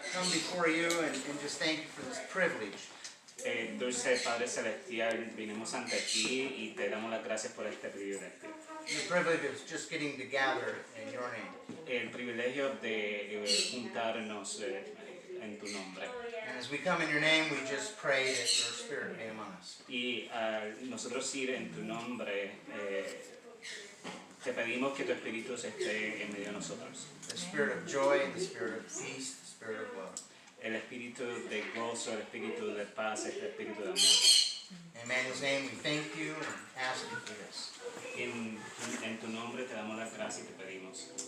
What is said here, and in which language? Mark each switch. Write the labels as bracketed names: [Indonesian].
[English] come before you and just thank you for this privilege. [Spanish] Dulce Padre Celestial, vinimos ante ti y te damos las gracias por este privilegio. [English] The privilege of just getting to gather in your name. [Spanish] El privilegio de juntarnos en tu nombre. [English] And as we come in your name, we just pray that your Spirit be among us. [Spanish] Y nosotros ir en tu nombre, te pedimos que tu Espíritu esté en medio de nosotros. [English] The Spirit of joy, the Spirit of peace, the Spirit of love. [Spanish] El espíritu de gozo, el espíritu de paz, el espíritu de amor. [English] In Emmanuel's name, we thank you and ask you for this. [Spanish] En tu nombre te damos las gracias y te pedimos.